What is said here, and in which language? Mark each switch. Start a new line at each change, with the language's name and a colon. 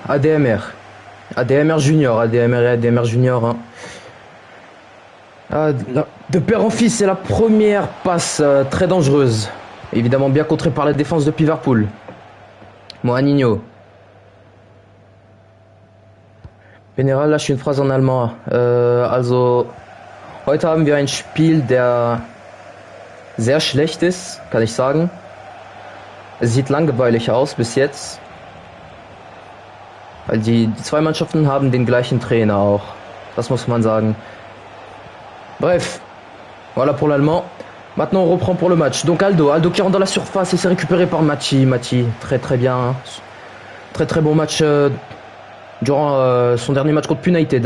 French: ADMR. ADMR Junior. ADMR et ADMR Junior. Hein. Ah, de père en fils, c'est la première passe très dangereuse. Évidemment bien contrée par la défense de Liverpool. Moaninho. General, lâche une phrase en allemand.
German: Also, heute haben wir ein Spiel, der sehr schlecht ist, kann ich sagen. Es sieht langweilig aus bis jetzt. Weil die zwei Mannschaften haben den gleichen Trainer auch. Das muss man sagen.
French: Bref, voilà pour l'allemand. Maintenant on reprend pour le match. Donc Aldo qui rentre dans la surface et c'est récupéré par Mati. Très très bien. Hein. Très très bon match durant son dernier match contre United.